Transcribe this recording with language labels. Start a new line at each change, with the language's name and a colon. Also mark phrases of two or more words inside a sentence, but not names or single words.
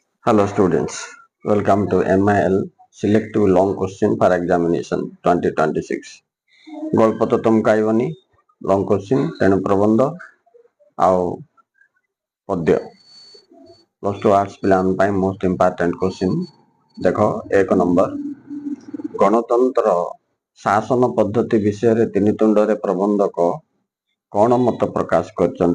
English: Hello students, welcome to MIL Selective Long Question for Examination 2026.
Odia: ଗଳ୍ପ ତ ତମ କାଇବନି
English: long question
Odia: ତେଣୁ ପ୍ରବନ୍ଧ ଆଉ ପଦ୍ୟ
English: plus two arts
Odia: ପିଲାମାନଙ୍କ ପାଇଁ
English: most important question.
Odia: ଦେଖ 1 ନମ୍ବର, ଗଣତନ୍ତ୍ର ଶାସନ ପଦ୍ଧତି ବିଷୟରେ ତିନି ତୁଣ୍ଡରେ ପ୍ରବନ୍ଧକ କ'ଣ ମତ ପ୍ରକାଶ କରିଛନ୍ତି?